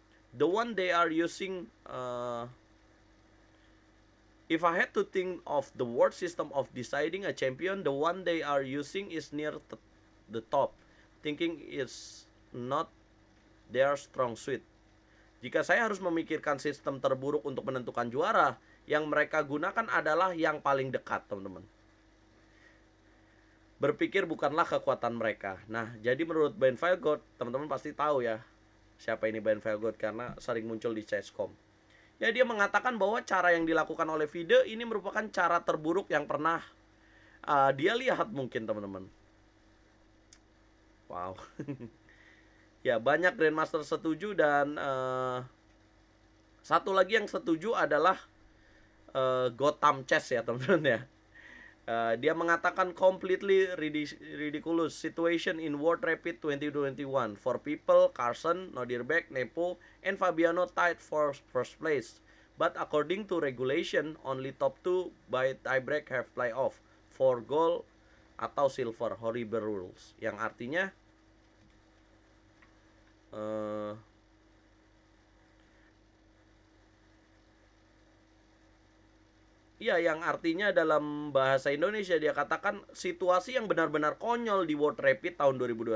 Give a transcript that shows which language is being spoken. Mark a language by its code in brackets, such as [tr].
[en] the one they are using, if I had to think of the world system of deciding a champion, the one they are using is near the top. Thinking is not their strong suit. [id] Jika saya harus memikirkan sistem terburuk untuk menentukan juara, yang mereka gunakan adalah yang paling dekat, teman-teman. Berpikir bukanlah kekuatan mereka. Nah, jadi menurut Ben Velgod, teman-teman pasti tahu ya siapa ini Ben Velgod karena sering muncul di Chesscom. Ya, dia mengatakan bahwa cara yang dilakukan oleh Fide ini merupakan cara terburuk yang pernah dia lihat mungkin, teman-teman. Wow. Ya, banyak Grandmaster setuju dan satu lagi yang setuju adalah [en] Gotham Chess [id] ya teman-teman ya. Dia mengatakan [en] completely ridiculous situation in World Rapid 2021 for people Carson, Nodirbek, Nepo, and Fabiano tied for first place. But according to regulation, only top 2 by tiebreak have playoff for gold atau silver. Horrible rules. [id] Yang artinya iya, yang artinya dalam bahasa Indonesia dia katakan situasi yang benar-benar konyol di World Rapid tahun 2021.